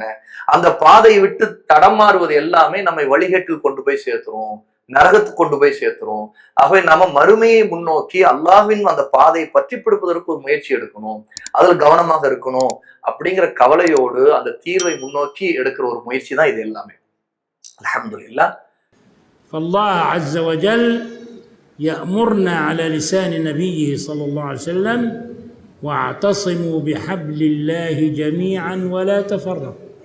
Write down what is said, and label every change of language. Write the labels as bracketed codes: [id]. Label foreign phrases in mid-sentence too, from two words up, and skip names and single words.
[ta] அந்த பாதையை விட்டு தடமாறுவது எல்லாமே நம்மை வழிகேட்டில் கொண்டு போய் சேர்த்துரும், நரகத்துக்கு கொண்டு போய் சேர்த்துரும். ஆகவே நம்ம மறுமையை முன்னோக்கி அல்லாஹ்வின் அந்த பாதையை பற்றி பிடிப்பதற்கு ஒரு முயற்சி எடுக்கணும், அதுல கவனமாக இருக்கணும். அப்படிங்கிற கவலையோடு அந்த தீர்வை முன்னோக்கி எடுக்கிற ஒரு முயற்சி தான் இது எல்லாமே. அல்ஹம்துலில்லாஹ். [ar] فالله عز وجل يأمرنا على لسان نبيه صلى الله عليه وسلم واعتصموا بحبل الله جميعا ولا تفرقوا.